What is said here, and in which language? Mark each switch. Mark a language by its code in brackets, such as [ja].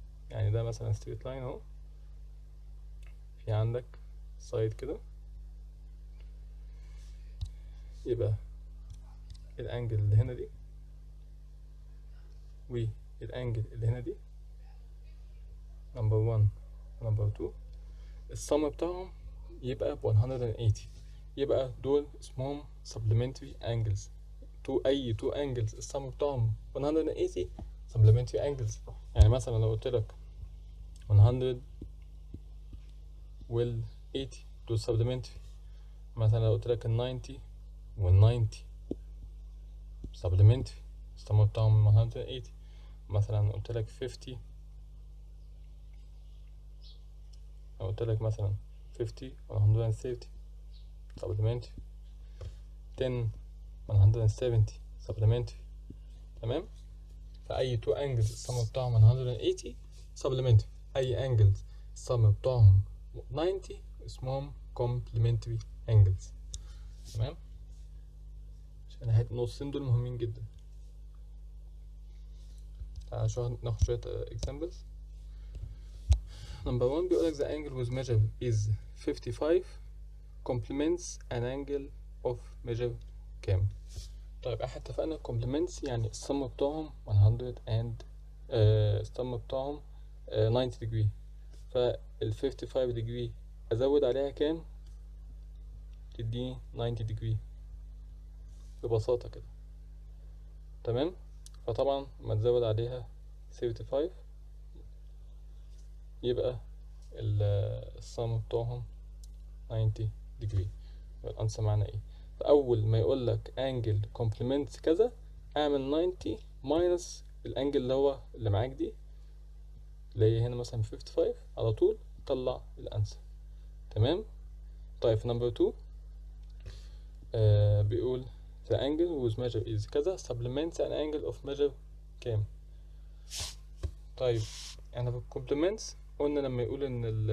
[ar] يعني ده مثلا straight line اهو، في عندك سايد كده، يبقى الانجل اللي هنا دي والانجل اللي هنا دي نمبر 1 نمبر 2 السم بتاعهم يبقى ب 180. يبقى دول اسمهم supplementary angles. أي two angles السم بتاعهم 180 supplementary angles. يعني مثلا لو قلت لك 100 وال 80 دول supplementary. مثلا لو قلت لك ال 90 وال 90 supplementary السم بتاعهم 180. مثلا قلت لك 50، لو قلت لك مثلا 50 و 130 supplementary. 10 170 supplementary. تمام. فأي two angles السم بتاعهم 180 supplementary. أي angles السم بتاعهم 90 اسمهم complementary angles. تمام. عشان النصين دول مهمين جدا. تعالى ناخد شوية examples. [en] Number 1 [ar] بيقولك [en] the angle with measure is 55 complements an angle of measure [ar] كام؟ طيب احنا اتفقنا complements يعني السم بتاعهم 100 [en] and [ar] السم بتاعهم [en] 90 degree. [ar] فال 55 degree ازود عليها كام تديني 90 degree ببساطة كده. تمام. فطبعا ما تزود عليها 75 يبقى السم بتاعهم 90 degree. يبقى الانسر معنا ايه؟ فاول ما يقولك angle complements كذا اعمل 90 minus الانجل اللي هو اللي معاك دي اللي هي هنا مثلا 55 على طول طلع الانسر. تمام. طيب في نمبر 2 بيقول [en] the angle whose measure is [ar] كذا [en] supplements an angle of measure [ar] كام. طيب احنا في complements قلنا لما يقول ان